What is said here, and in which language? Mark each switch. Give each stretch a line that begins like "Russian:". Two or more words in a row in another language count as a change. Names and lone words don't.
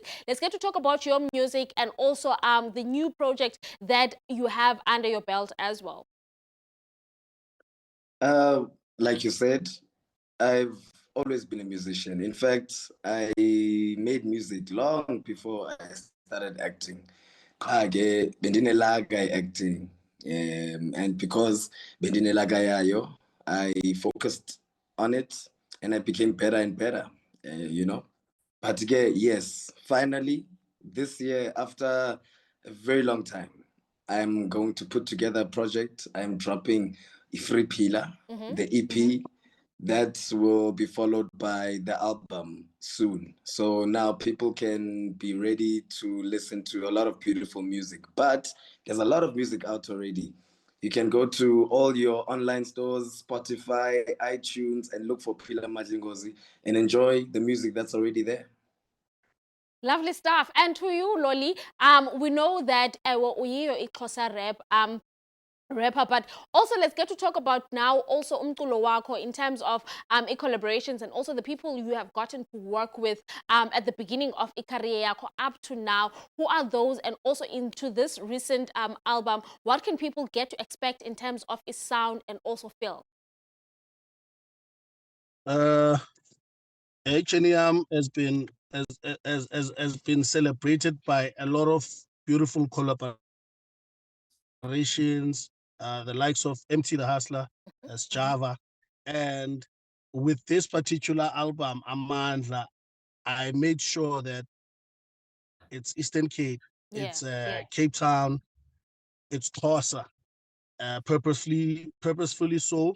English: Let's get to talk about your music and also the new project that you have under your belt as well. Like you said, I've always been a musician. In fact, I made music long before I started acting.
Xhosa: Qha-ke bendinelaga acting.
English: And because
Xhosa: bendinelaga yayo,
English: I focused on it and I became better and better, you know. But yes, finally, this year, after a very long time, I'm going to put together a project. I'm dropping Free Pillar, the EP, that will be followed by the album soon. So now people can be ready to listen to a lot of beautiful music. But there's a lot of music out already. You can go to all your online stores, Spotify, iTunes, and look for Pila Majingozi and enjoy the music that's already there. Lovely stuff. And to you, Loli, we know that
Xhosa: uyiyo iXhosa
English: rap rapper, but also let's get to talk about now also
Xhosa: umculo wakho
English: in terms of collaborations and also the people you have gotten to work with at the beginning of career yakho up to now. Who are those? And also into this recent album, what can people get to expect in terms of its sound and also feel? HNEM has been celebrated by a lot of beautiful collaborations, the likes of MT the Hustler, as Java, and with this particular album, Amandla, I made sure that it's Eastern Cape, it's Cape Town, it's Xhosa, purposefully so.